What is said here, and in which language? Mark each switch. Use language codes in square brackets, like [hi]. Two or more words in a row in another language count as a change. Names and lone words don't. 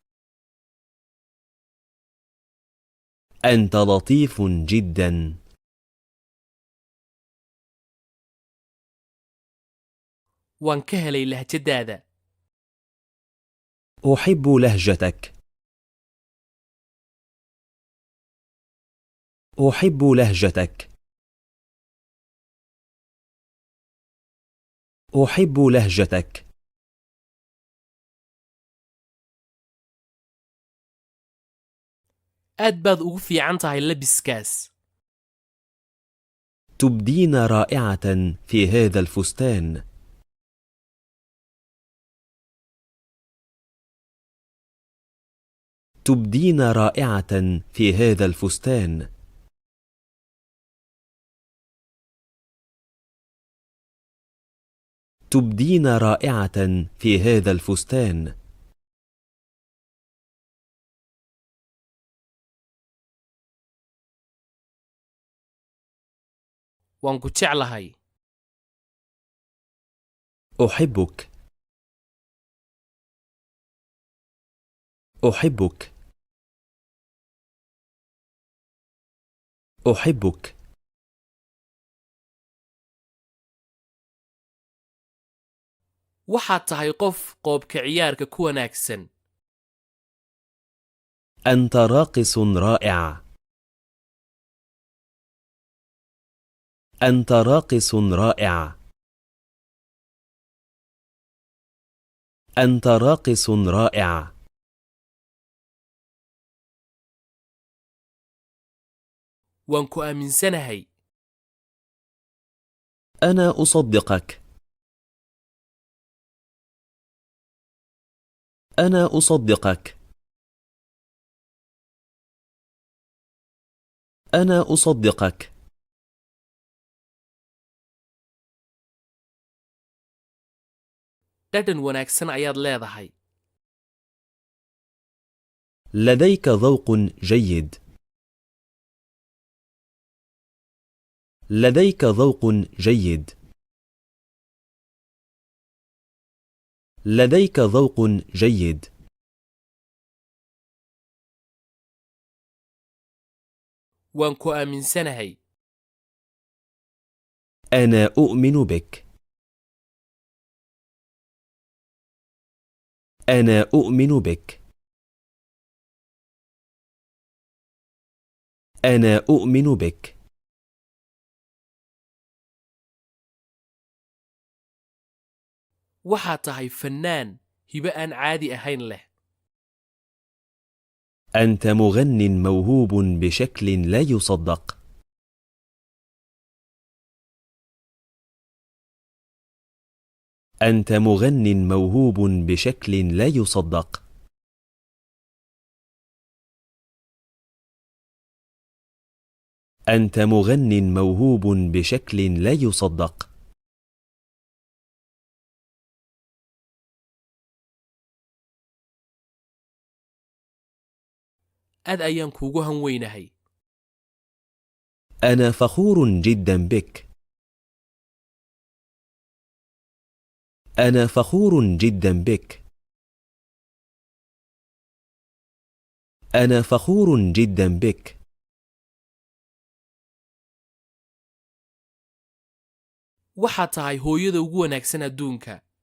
[ar] أنت لطيف جدا. [so] waan ka helay lahjadaada. [ar] أحب لهجتك. أحب لهجتك. أحب لهجتك. [so] aad baad ugu fiican tahay labiskaas. [ar] تبدين رائعة في هذا الفستان. تبدين رائعة في هذا الفستان. تبدين رائعة في هذا الفستان. [so] waan ku jeclahay. [ar] أحبك. أحبك. أحبك. [so] waxaad tahay qof qoobka ciyaarka ku wanaagsan. [ar] أنت راقص رائع. أنت راقص رائع. أنت راقص رائع. [so] waan ku aaminsanahay. [ar] أنا أصدقك. أنا أصدقك. أنا أصدقك. [so] dhadhan wanaagsan ayaad leedahay. [ar] لديك ذوق جيد. لديك ذوق جيد. لديك ذوق جيد. [so] waan ku aaminsanahay. [ar] أنا أؤمن بك. أنا أؤمن بك. أنا أؤمن بك. [so] waxaad tahay fannaan hibe aan caadi ahayn leh. [ar] أنت مغن موهوب بشكل لا يصدق. أنت مغن موهوب بشكل لا يصدق. أنت مغن موهوب بشكل لا يصدق. [so] aad ayaan kuugu hanweynahay. [ar] أنا فخور جدا بك. أنا فخور جدا بك. أنا فخور جدا بك. [so] waxaad tahay hooyada ugu wanaagsan adduunka.